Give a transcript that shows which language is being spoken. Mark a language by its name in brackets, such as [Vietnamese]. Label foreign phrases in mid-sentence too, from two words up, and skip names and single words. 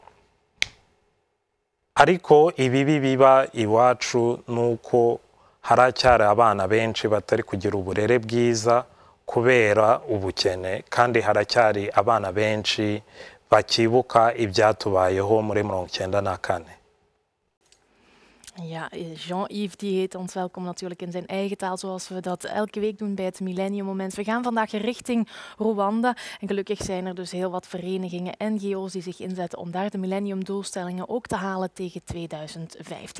[Kinyarwanda] Ariko ibibi biba iwacu nuko haracyari abana benshi batari kugira uburere bwiza kubera ubukene, kandi haracyari abana benshi bakibuka ibyatubayeho muri 1994. [Dutch] Ja, Jean-Yves die heet ons welkom natuurlijk in zijn eigen taal, zoals we dat elke week doen bij het Millennium Moment. We gaan vandaag richting Rwanda en gelukkig zijn er dus heel wat verenigingen en NGO's die zich inzetten om daar de millenniumdoelstellingen ook te halen tegen 2015.